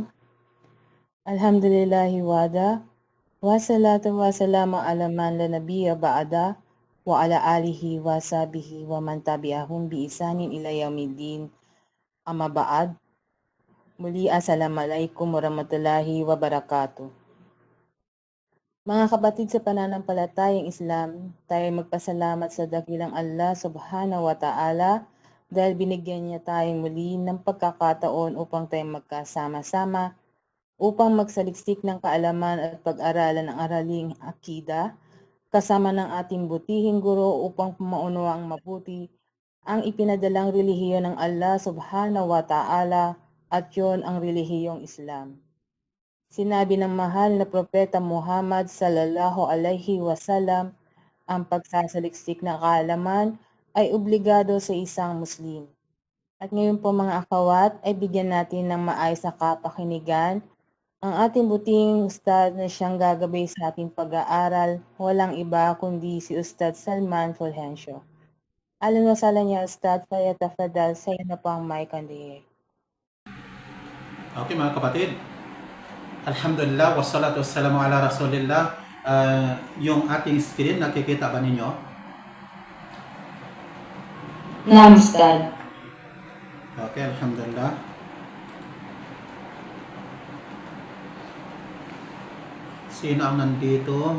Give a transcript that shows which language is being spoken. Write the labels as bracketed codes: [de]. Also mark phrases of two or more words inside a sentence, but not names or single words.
[ar] الحمد لله وحده. والصلاة والسلام على من لا نبي بعده وعلى آله وصحبه ومن تبعهم بإحسان إلى يوم الدين. أما بعد. Muli السلام عليكم ورحمة الله وبركاته. [tl] Mga kapatid sa pananampalatayang Islam, tayo magpasalamat sa dakilang Allah [ar] سبحانه وتعالى [tl] dahil binigyan niya tayong muli ng pagkakataon upang tayo magkasama-sama upang magsaliksik ng kaalaman at pag-aralan ng araling akida kasama ng ating butihing guro upang maunawaang mabuti ang ipinadalang relihiyon ng Allah [ar] سبحانه وتعالى [tl] at yon ang relihiyong Islam. Sinabi ng mahal na propeta Muhammad [ar] صلى الله عليه وسلم, [tl] ang pagsasaliksik ng kaalaman ay obligado sa isang Muslim. At ngayon po mga akhawat ay bigyan natin ng maayos na kapakinigan ang ating buting ustad na siyang gagabay sa ating pag-aaral, walang iba kundi si Ustad Salman Fulgencio. [ar] أهلا وسهلا يا أستاذ، فليتفضل, [tl] sa iyo na po ang mic [en] on the air. [tl] Okay mga kapatid, [ar] الحمد لله، والصلاة والسلام على رسول الله. [tl] Yung ating screen, nakikita ba ninyo? [ar] نعم أستاذ. [tl] Okay, Alhamdulillah. Sino ang nandito?